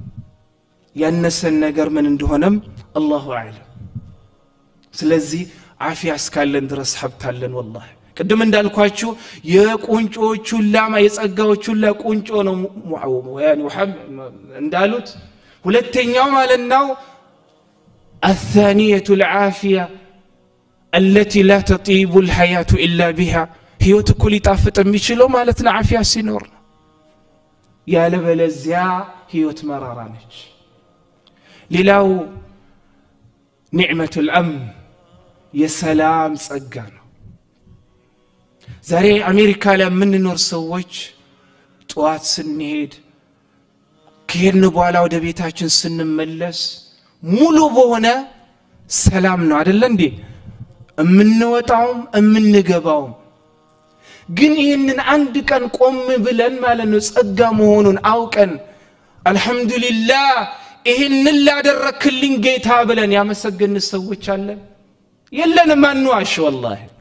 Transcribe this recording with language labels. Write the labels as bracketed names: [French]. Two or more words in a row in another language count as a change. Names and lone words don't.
[Amharic] ያነሰን ነገር ምን እንደሆነም [Arabic] الله أعلم [Amharic] ስለዚህ ዓፊያ እስካለን ድረስ ሀብታለን والله ቅድም እንዳልኳችሁ የቁንጮቹ ላማ የጸጋዎቹ ቁንጮ ነው ያኒ እንዳሉት ሁለተኛው ማለት ነው [Arabic] الثانيه العافيه التي لا تطيب الحياه الا بها [Amharic] ህይወት እኮ ሊጣፍጥ የሚችለው ማለት ነው ዓፊያ ሲኖር ያለበለዚያ ህይወት መራራ ነች ሌላው [Arabic] نعمه الامن [Amharic] የሰላም ጸጋ ነው ዛሬ አሜሪካ ላይ የምንኖር ሰዎች ጧት ስንሄድ ከሄድን በኋላ ወደ ቤታችን ስንመለስ ሙሉ በሆነ ሰላም ነው አይደል እንዴ እምንወጣውም እምንገባውም ግን ይሄንን አንድ ቀን ቆም ብለን ማለት ነው ጸጋ መሆኑን አውቀን አልহামዱሊላህ ይሄንን ላደረክልኝ ጌታ ብለን ያመሰግን ሰዎች አለን የለንም አንዋሽ والله